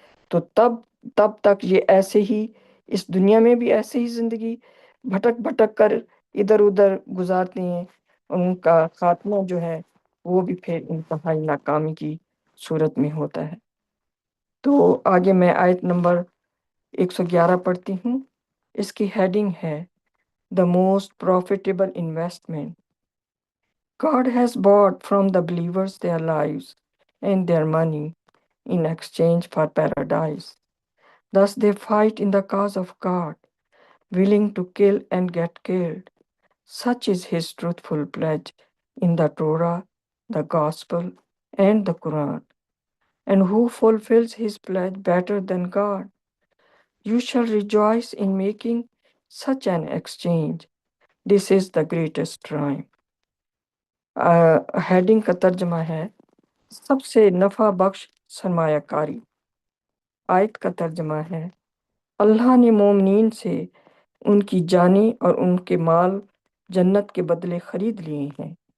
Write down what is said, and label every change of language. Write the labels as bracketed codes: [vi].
[ur] تو تب تک یہ ایسے ہی اس دنیا میں بھی ایسے ہی زندگی بھٹک بھٹک کر ادھر ادھر گزارتے ہیں، اور ان کا خاتمہ جو ہے وہ بھی پھر انتہائی ناکامی کی صورت میں ہوتا ہے۔ تو آگے میں آیت نمبر 111 پڑھتی ہوں۔ اس کی ہیڈنگ ہے [en] The most profitable investment. God has bought from the believers their lives and their money in exchange for paradise. Thus they fight in the cause of God, willing to kill and get killed. Such is his truthful pledge in the Torah, the Gospel, and the Quran. And who fulfills his pledge better than God? You shall rejoice in making such an exchange. This is the greatest triumph. [ur] Heading کا ترجمہ ہے سب سے نفع بخش سرمایہ کاری۔ آیت کا ترجمہ ہے اللہ نے مومنین سے ان کی جانیں اور ان کے مال جنت کے بدلے خرید لیے ہیں۔